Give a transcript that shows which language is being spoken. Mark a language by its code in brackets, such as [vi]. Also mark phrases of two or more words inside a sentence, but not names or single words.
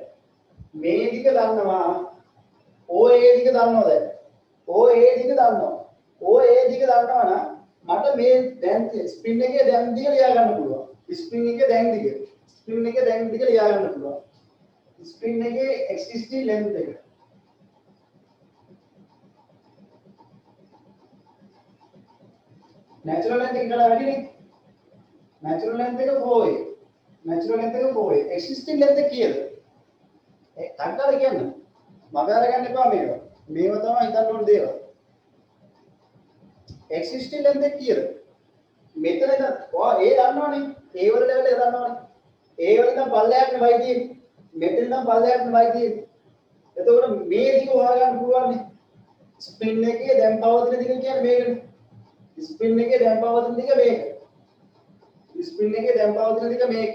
[si] මේ දිග දන්නවා. OA දිග දන්නවද? OA දිග දන්නවා. OA දිග දන්නවා නම් මට මේ දැන් ස්ප්‍රින් එකේ දැන් දිග ලියා ගන්න පුළුවන්. ස්ප්‍රින් එකේ දැන් දිග. ස්ප්‍රින් එකේ දැන් දිග ලියා ගන්න පුළුවන්. ස්ප්‍රින් එකේ [en] existing length [si] එක. [en] natural length [si] එක කියලා වැඩිනේ. [en] natural length එක 4a. natural length එක 4a. existing length [si] එක කීයද? ඒ අන්තර කියන්න. මම අරගන්න එපා මේක. මේව තමයි හිතන්න ඕන දේවල්. [en] existing length [si] එක කීයද? මෙතන ඉඳන් ඔයා ඒ දන්නවනේ. ඒ වල ලෙවල් එක දන්නවනේ. ඒ වල ඉඳන් පල්ලෙහාට වයි තියෙන්නේ. මෙතන ඉඳන් පල්ලෙහාට වයි තියෙන්නේ. එතකොට මේ දිග හොයාගන්න පුළුවන් නේ. ස්ප්‍රින් එකේ දැන් පවතින දිග කියන්නේ මේකනේ. ස්ප්‍රින් එකේ දැන් පවතින දිග මේක. ස්ප්‍රින් එකේ දැන් පවතින දිග මේක.